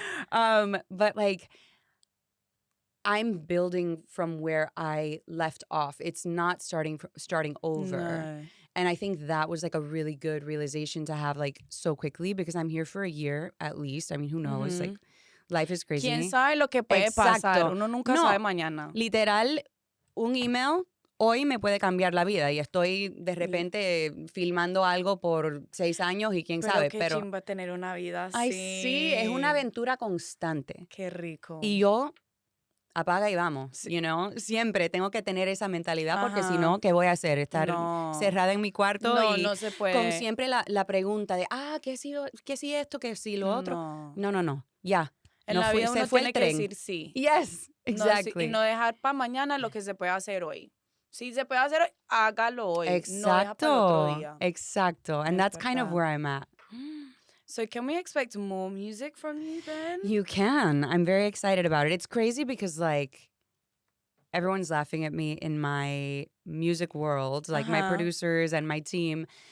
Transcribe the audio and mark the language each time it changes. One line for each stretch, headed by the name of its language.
English: But like, I'm building from where I left off. It's not starting over. No. And I think that was like a really good realization to have like so quickly because I'm here for a year at least. I mean, who knows? Like, life is crazy.
Spanish: ¿Quién sabe lo que puede pasar? Uno nunca sabe mañana. Literal, un email hoy me puede cambiar la vida y estoy de repente filmando algo por 6 años y quién sabe. Qué Pero chimba tener una vida así. ay, sí, es una aventura constante. Qué rico. Y yo apaga y vamos,
English: you know?
Spanish: Siempre tengo que tener esa mentalidad porque si no, ¿qué voy a hacer? Estar cerrada en mi cuarto y no se puede. con siempre la pregunta de, ¿qué si esto, qué si lo otro? No, ya. En la vida uno tiene que decir sí.
English: Yes, exactly.
Spanish: Y no dejar para mañana lo que se puede hacer hoy. Si se puede hacer hoy, hágalo hoy. Exacto. No deja para el otro día. Exacto.
English: And that's kind of where I'm at. So can we expect more music from you then? You can. I'm very excited about it. It's crazy because like everyone's laughing at me in my music world, like my producers and my team.